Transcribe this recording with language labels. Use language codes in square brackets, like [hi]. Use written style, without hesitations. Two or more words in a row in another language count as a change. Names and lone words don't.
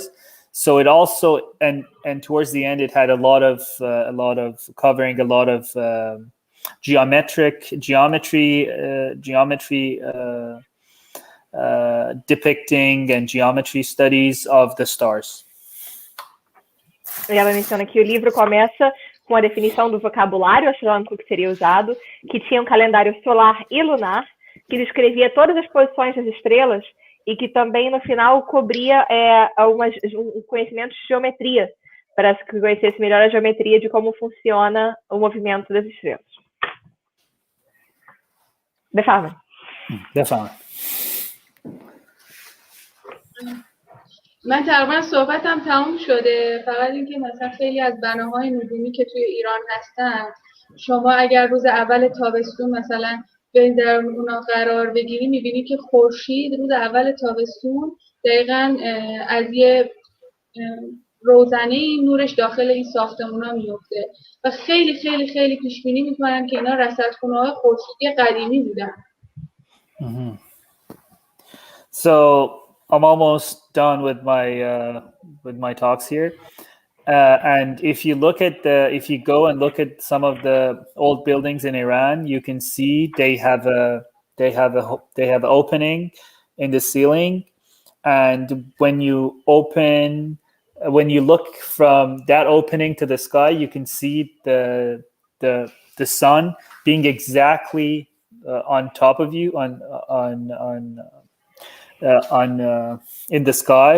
[en] So it also and towards the end it had a lot of covering a lot of geometry depicting and geometry studies of the stars. [pt] Ela menciona que o livro começa com a definição do vocabulário astronômico que seria usado, que tinha um calendário solar e lunar, que descrevia todas as posições das estrelas e que também, no final, cobria um conhecimento de geometria, para que conhecesse melhor a geometria de como funciona o movimento das estrelas. [fa] بفرمایید. من تقریبا صحبتم تموم شده، فقط اینکه مثلا خیلی از بناهای نجومی که توی ایران هستن شما اگر روز اول تابستون مثلا برید در اونا قرار بگیری میبینی که خورشید روز اول تابستون دقیقاً از یه روزنه نورش داخل این ساختمونا میفته و خیلی خیلی خیلی پیش بینی میکنم که اینا رصدخونه‌های خورشیدی قدیمی بودن. [en] So I'm almost done with my talks here. And if you go and look at some of the old buildings in Iran, you can see they have an opening in the ceiling, and when you look from that opening to the sky, you can see the sun being exactly on top of you in the sky.